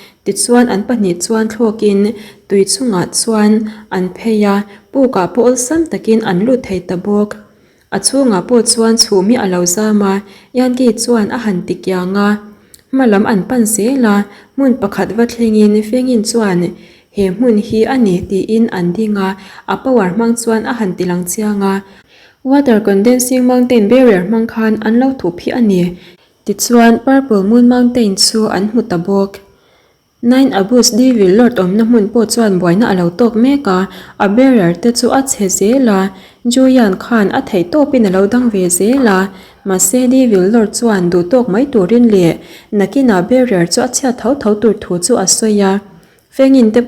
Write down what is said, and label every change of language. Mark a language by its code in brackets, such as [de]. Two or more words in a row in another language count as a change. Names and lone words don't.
[lus] ti chuan an pahnih chuan thlokin tui chungah chuan an pheia pukah pawh sam takin an lut thei ta bawk a chhungah pawh chuan chhum hi alo zama Yanki chuan a han ti kianga hmalam an pan zela hmun pakhat va thlengin fengin chuan he hmun hi ani ti in an dinga a pawar hmang chuan a han tilang chianga [en] water condensing mountain barrier [lus] hmang khan an lo thup hi ani ti chuan [en] purple moon mountain [lus] chu an hmu ta bawk Nine Abus Devil Lord om na hmun pawh chuan buaina alo tok meka a barrier te chu a che zela Julian Khan a thei topin alo dang ve zela ma se Devil Lord chuan du tok mai turin le nakina barrier chu a chha thau tur thu chu a soya fengin te